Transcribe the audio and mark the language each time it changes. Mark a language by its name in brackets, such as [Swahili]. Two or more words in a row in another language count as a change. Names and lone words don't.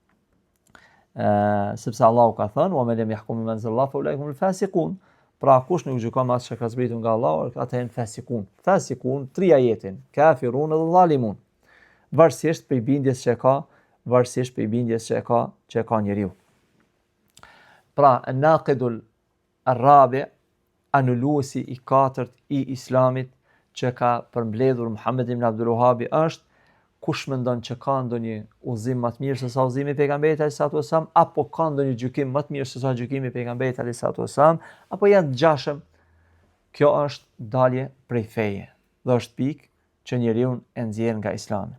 [Albanian] Sepse Allahu ka thënë: [Arabic] "ومن لم يحكم بما أنزل فأولئك هم الفاسقون." [Albanian] Pra kush nuk gjykon me atë që ka zbritur nga Allahu, ata janë fasikun. Fasikun, 3 ajetin, kafirun dhe zalimun. Varësisht për bindjes që e ka njeriu. Pra, [Arabic] الناقض الرابع', [Albanian] anuluesi i 4 i Islamit që ka përmbledhur Muhammed ibn Abdul Wahhabi është: kush mendon që ka ndonjë udhëzim më të mirë se sa udhëzimi i pejgamberit [Arabic] عليه الصلاة والسلام, [Albanian] apo ka ndonjë gjykim më të mirë se sa gjykimi i pejgamberit [Arabic] عليه الصلاة والسلام, [Albanian] apo janë të gjashëm, kjo është dalje prej feje dhe është pikë që njeriu e nxjerr nga Islami.